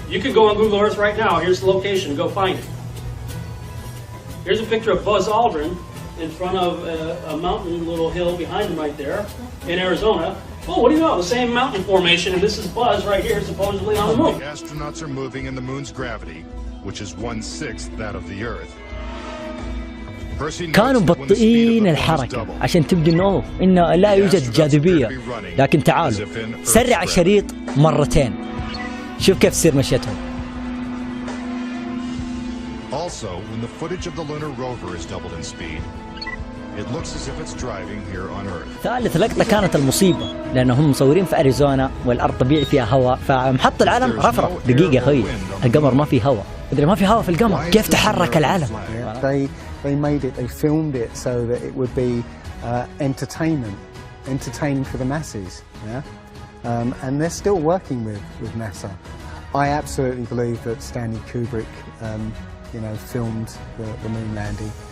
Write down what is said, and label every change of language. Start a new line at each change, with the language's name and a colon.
English: You can go on Google Earth right now. Here's the location. Go find it. Here's a picture of Buzz Aldrin in front of a mountain, little hill behind him right there in Arizona. Oh, what do you know? The same mountain formation, and this is Buzz right here, supposedly on the moon. The astronauts are moving in the moon's gravity, which is 1/6 that of the Earth.
Arabic: كانوا مبطئين الحركة عشان تبدو إنه لا يوجد جاذبية، لكن تعالوا سرع الشريط مرتين شوف كيف تصير مشيتهم.
English: Also, when the footage of the lunar rover is doubled in speed, it looks as if it's driving here on Earth.
Arabic: ثالث لقطة كانت المصيبة، لأنهم مصورين في أريزونا والأرض طبيعي فيها هواء، فمحط العلم رفرف. دقيقة أخوي، القمر ما فيه هواء، إذا ما في هواء في القمر كيف تحرك العلم؟
English: They made it, they filmed it so that it would be entertaining for the masses. Yeah? And they're still working with NASA. I absolutely believe that Stanley Kubrick, filmed the moon landing.